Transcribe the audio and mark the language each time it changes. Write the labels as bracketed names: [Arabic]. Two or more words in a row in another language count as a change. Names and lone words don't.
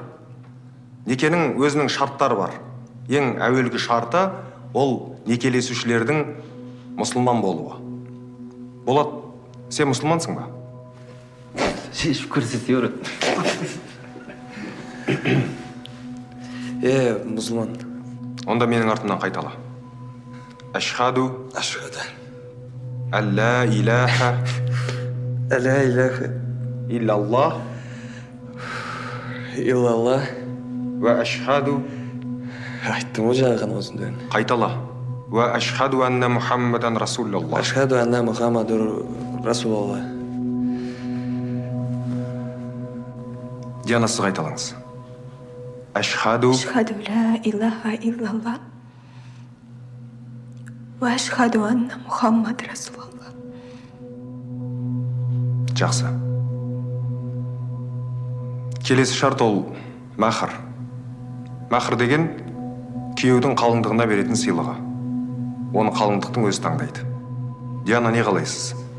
[Kazakh] Некенің өзінің шарттары бар. Ең әуелгі шарты ол некелесушілердің мұсылман болуы. Болат, сен мұсылмансың ба? Шешіп көрсетер. Мұсылман. Онда менің артымнан қайтала. [Arabic] أشهد ألا إله إلا الله وأشهد. [Kazakh] Айттым ғой жаңа ғана осында. Қайтала. [Arabic] وأشهد أن محمدا رسول الله. أشهد أن محمدا رسول الله. [Kazakh] Диана, сіз қайталаңыз. [Arabic] Ашхаду لا إله إلا الله وأشهد أن محمد رسول الله. [Kazakh] Жақсы. Келесі шарт ол махр. Махр деген күйеудің қалыңдығына беретін сыйлығы. Оны қалыңдықтың өзі таңдайды. Диана, не қалайсыз?